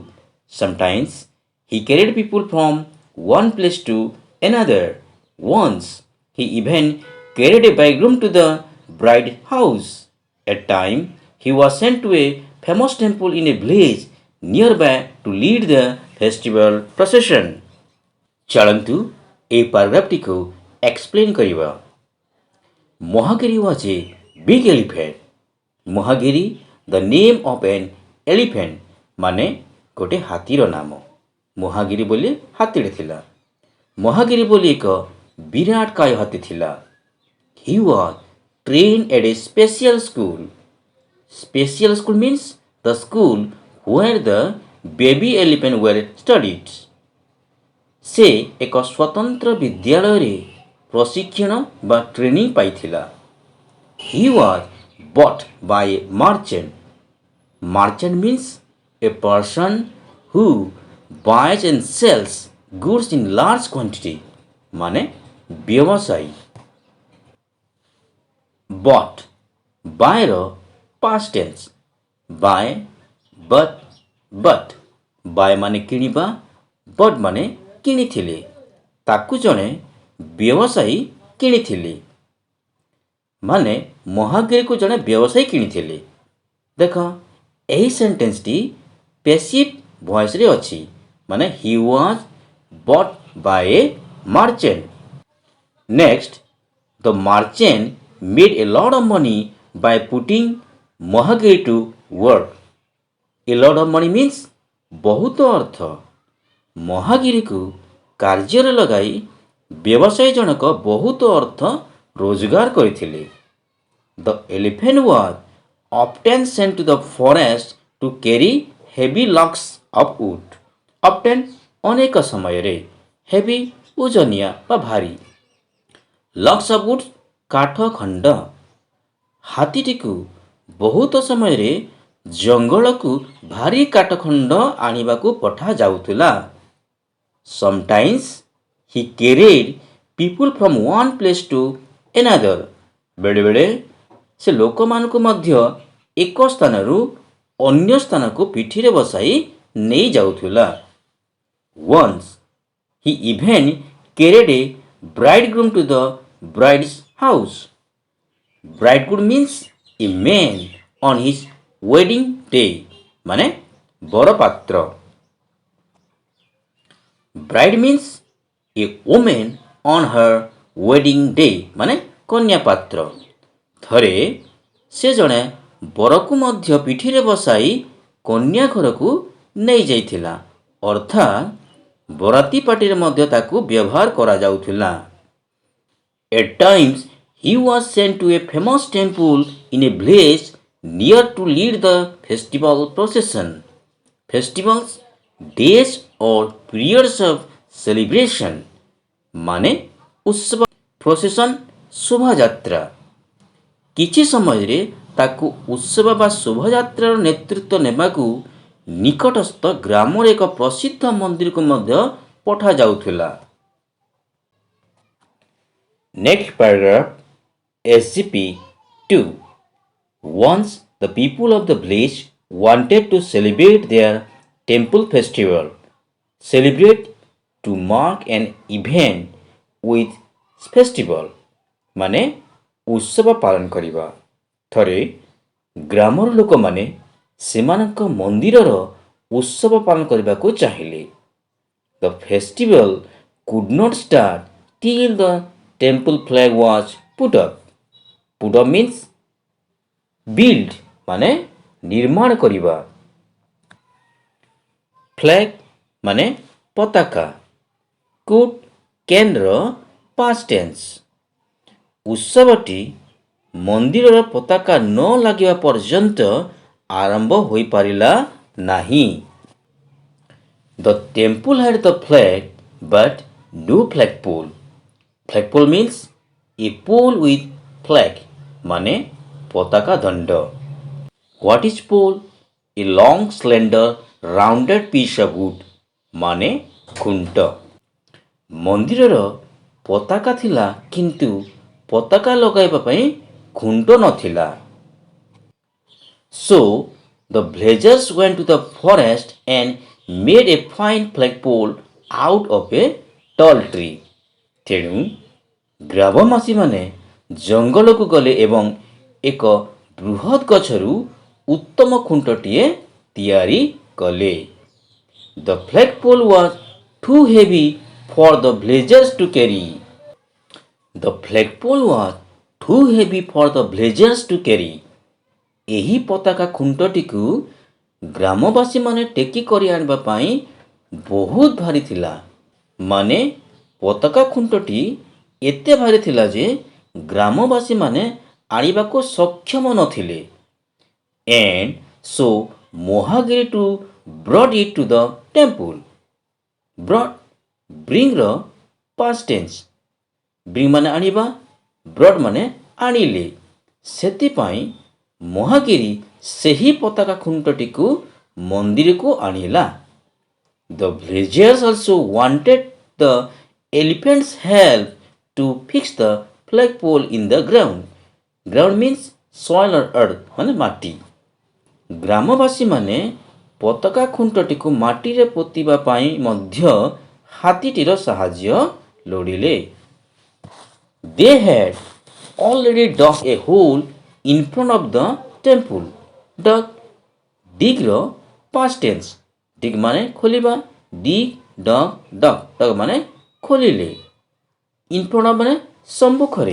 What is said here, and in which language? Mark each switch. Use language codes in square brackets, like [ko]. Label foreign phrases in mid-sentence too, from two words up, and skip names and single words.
[en] Sometimes he carried people from one place to another. Once he even carried a bridegroom to the bride's house. At times he was sent to a famous temple in a village nearby to lead the festival procession. [or] ଚାଲନ୍ତୁ ଏହି [en] paragraphଟିକୁ explain [or] କରିବା। [en] Mahagiri was a big elephant. Mahagiri, the name of an elephant, [or] ମାନେ ଗୋଟେ ହାତୀର ନାମ। Mahagiri ବୋଲି ହାତୀଟେ ଥିଲା। Mahagiri ବୋଲି ଏକ ବିରାଟ କାୟ ହାତୀ ଥିଲା। [en] He was trained at a special school. Special school means the school where the baby elephant were studied. [or] ସେ ଏକ ସ୍ୱତନ୍ତ୍ର ବିଦ୍ୟାଳୟରେ ପ୍ରଶିକ୍ଷଣ ବା ଟ୍ରେନିଂ ପାଇଥିଲା। [en] He was bought by a merchant. Merchant means a person who buys and sells goods in large quantity. [or] ମାନେ ବ୍ୟବସାୟୀ। [en] Bought, buy ର past tense, buy, but buy [or] ମାନେ କିଣିବା, [en] but [or] ମାନେ କିଣିଥିଲେ। ତାକୁ ଜଣେ ବ୍ୟବସାୟୀ କିଣିଥିଲେ। ମାନେ ମହାଗିରିକୁ ଜଣେ ବ୍ୟବସାୟୀ କିଣିଥିଲେ। ଦେଖ ଏହି ସେଣ୍ଟେନ୍ସଟି [en] passive voiceରେ [or] ଅଛି। [en] ମାନେ he was bought by a merchant. Next, the merchant made a lot of money by putting Mahagiri to work. A lot of money means [or] ବହୁତ ଅର୍ଥ। ମହାଗିରିକୁ କାର୍ଯ୍ୟରେ ଲଗାଇ ବ୍ୟବସାୟୀ ଜଣକ ବହୁତ ଅର୍ଥ ରୋଜଗାର କରିଥିଲେ। [en] The elephant was often sent to the forest to carry heavy logs of wood. [or] Often ଅନେକ ସମୟରେ heavy ଓଜନିଆ ବା ଭାରୀ, [en] logs of wood [or] କାଠ ଖଣ୍ଡ। ହାତୀଟିକୁ ବହୁତ ସମୟରେ ଜଙ୍ଗଲକୁ ଭାରୀ କାଠ ଖଣ୍ଡ ଆଣିବାକୁ ପଠାଯାଉଥିଲା। [en] Sometimes he carried people from one place to another. [or] ବେଳେବେଳେ ସେ ଲୋକମାନଙ୍କୁ ମଧ୍ୟ ଏକ ସ୍ଥାନରୁ ଅନ୍ୟ ସ୍ଥାନକୁ ପିଠିରେ ବସାଇ ନେଇଯାଉଥିଲା। [en] Once he even carried a bridegroom to the bride's house. Bridegroom means a man on his wedding day. [or] ମାନେ ବରପାତ୍ର। [en] Bride means a woman on her wedding day. [or] ମାନେ କନ୍ୟା ପାତ୍ର। ଥରେ ସେ ଜଣେ ବରକୁ ମଧ୍ୟ ପିଠିରେ ବସାଇ କନ୍ୟା ଘରକୁ ନେଇଯାଇଥିଲା। ଅର୍ଥାତ୍ ବରାତି ପାର୍ଟିରେ ମଧ୍ୟ ତାକୁ ବ୍ୟବହାର କରାଯାଉଥିଲା। [en] At times he was sent to a famous temple in a village near to lead the festival procession. Festivals, days or periods of celebration. [or] ମାନେ ଉତ୍ସବ, procession, ଶୋଭାଯାତ୍ରା। କିଛି ସମୟରେ ତାକୁ ଉତ୍ସବ ବା ଶୋଭାଯାତ୍ରାର ନେତୃତ୍ୱ ନେବାକୁ ନିକଟସ୍ଥ ଗ୍ରାମରେ ଏକ ପ୍ରସିଦ୍ଧ ମନ୍ଦିରକୁ ମଧ୍ୟ ପଠାଯାଉଥିଲା। [en] Next paragraph, SGP-2. Once the people of the village wanted to celebrate their temple festival. Celebrate to mark an event with festival [or] ମାନେ ଉତ୍ସବ ପାଳନ କରିବା। ଥରେ ଗ୍ରାମର ଲୋକମାନେ ସେମାନଙ୍କ ମନ୍ଦିରର ଉତ୍ସବ ପାଳନ କରିବାକୁ ଚାହିଁଲେ। [en] The festival could not start till the temple flag was put up. Put up means build [or] ମାନେ ନିର୍ମାଣ କରିବା। Flag ମାନେ ପତାକା। [en] Could canର past tense। [or] ଉତ୍ସବଟି ମନ୍ଦିରର ପତାକା ନ ଲାଗିବା ପର୍ଯ୍ୟନ୍ତ ଆରମ୍ଭ ହୋଇପାରିଲା ନାହିଁ। [en] The temple had the flag but no flagpole. Flagpole means a pole with flag [or] ମାନେ ପତାକା ଦଣ୍ଡ। [en] What is pole? A long slender rounded piece of wood [or] ମାନେ ଖୁଣ୍ଟ। ମନ୍ଦିରର ପତାକା ଥିଲା କିନ୍ତୁ ପତାକା ଲଗାଇବା ପାଇଁ ଖୁଣ୍ଟ ନଥିଲା। [en] So the villagers went to the forest and made a fine flagpole out of a tall tree. [or] ତେଣୁ ଗ୍ରାମବାସୀମାନେ ଜଙ୍ଗଲକୁ ଗଲେ ଏବଂ ଏକ ବୃହତ୍ ଗଛରୁ ଉତ୍ତମ ଖୁଣ୍ଟଟିଏ ତିଆରି କଲେ। [en] The flagpole was too heavy for the villagers to carry. The flagpole was too heavy for the villagers to carry. [or] ଏହି ପତାକା ଖୁଣ୍ଟଟିକୁ ଗ୍ରାମବାସୀମାନେ ଟେକି କରି ଆଣିବା ପାଇଁ ବହୁତ ଭାରି ଥିଲା। ମାନେ ପତାକା ଖୁଣ୍ଟଟି ଏତେ ଭାରି ଥିଲା ଯେ ଗ୍ରାମବାସୀମାନେ ଆଣିବାକୁ ସକ୍ଷମ ନଥିଲେ। [en] And so Mahagiri to brought it to the temple. Bringର past tense। [or] bring ମାନେ ଆଣିବା, brought ମାନେ ଆଣିଲେ। ସେଥିପାଇଁ ମହାଗିରି ସେହି ପତାକା ଖୁଣ୍ଟଟିକୁ ମନ୍ଦିରକୁ ଆଣିଲା। [en] The villagers also wanted the elephant's help to fix the flagpole in the ground. Ground means soil or earth [or] ମାନେ ମାଟି। ଗ୍ରାମବାସୀମାନେ ପତାକା ଖୁଣ୍ଟଟିକୁ ମାଟିରେ ପୋତିବା ପାଇଁ ମଧ୍ୟ ହାତୀଟିର ସାହାଯ୍ୟ ଲୋଡ଼ିଲେ। [en] They had already dug a hole in front of the temple. Dug digର past tense। [or] dig ମାନେ ଖୋଲିବା, [en] dig dug [or] ମାନେ ଖୋଲିଲେ। [en] in front of [or] ମାନେ ସମ୍ମୁଖରେ।